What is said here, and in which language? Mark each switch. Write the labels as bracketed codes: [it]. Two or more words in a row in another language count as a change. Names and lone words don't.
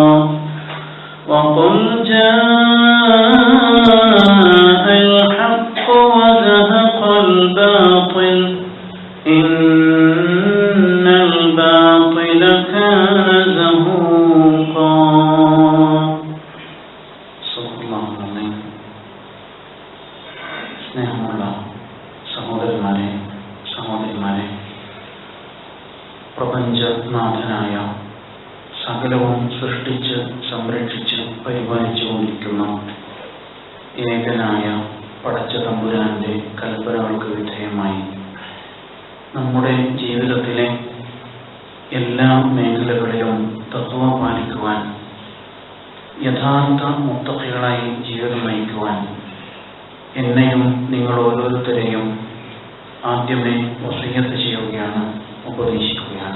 [ar] وقل جاء الحق وزهق الباطل إن الباطل كان زهوقا. صدق الله العظيم. [ml] സ്നേഹമുള്ള സഹോദരന്മാരെ, സഹോദരിമാരെ, പ്രപഞ്ചനാഥനായ സകലവും സൃഷ്ടിച്ച് സംരക്ഷിച്ച് പരിപാലിച്ചുകൊണ്ടിരിക്കുന്ന ഏകനായ പടച്ച തമ്പുരാന്റെ കൽപ്പനകൾക്ക് വിധേയമായി നമ്മുടെ ജീവിതത്തിലെ എല്ലാ മേഖലകളിലും തഖ്വ പാലിക്കുവാൻ, യഥാർത്ഥ മുത്തഖികളായി ജീവിതം നയിക്കുവാൻ എന്നെയും നിങ്ങൾ ഓരോരുത്തരെയും ആദ്യമേ വസിയ്യത്ത് ചെയ്യുകയാണ്, ഉപദേശിക്കുകയാണ്.